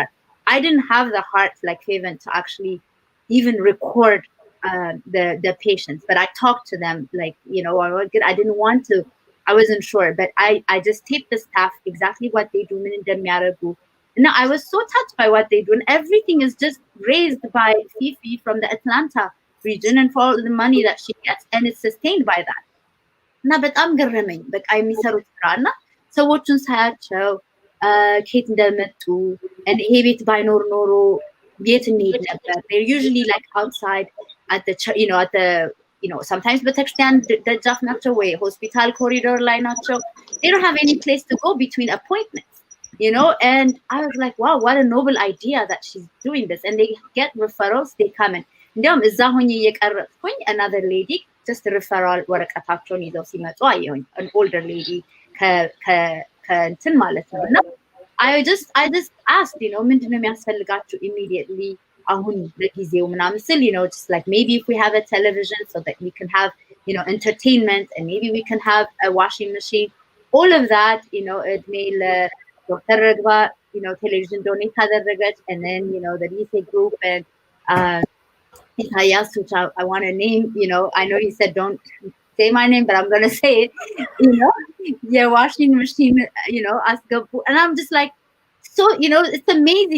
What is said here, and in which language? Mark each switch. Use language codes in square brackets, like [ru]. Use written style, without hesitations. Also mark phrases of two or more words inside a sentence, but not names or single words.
[en] I didn't have the heart like Feben to actually even record the patients, but I talked to them like, I didn't want to, I wasn't sure, but I just taped the staff exactly what they do. No, I was so touched by what they do, and everything is just raised by Fifi from the Atlanta region, and for all the money that she gets, and it's sustained by that. Now, but I'm [am] ገረመኝ በቃ የሚሰሩት ስራና ሰዎቹን ሳያቸው ከየት እንደመጡ and ይሄ ቤት ባይኖር ኖሮ የት እንሄድ ነበር. [en] They're usually like outside at the at the sometimes [am] ቤተክርስቲያን ደጃፍ ናቸው ወይ [en] hospital corridor [am] ላይ ናቸው. [en] They don't have any place to go between appointments. And I was like, wow, what a noble idea that she's doing this. And they get referrals, they come in. [am] እንዲያውም እዛ ሆኜ እየቀረጽኩኝ [en] another lady just referral [am] ወረቀታቸውን ይዘው ሲመጡ አየሁኝ. [en] An older lady [am] ከእንትን ማለት ነው. [en] እና I just asked, [am] ምንድነው የሚያስፈልጋችሁ immediately አሁን ለጊዜው ምናምን ስል, [en] just like maybe if we have a television so that we can have, entertainment, and maybe we can have a washing machine. All of that, እድሜ Dr. Ragva, television donate aderreget, and then, the Lyceen group and Isaias, which I want to name, I know you said don't say my name, but I'm going to say it, your washing machine, and I'm just like, so, it's amazing.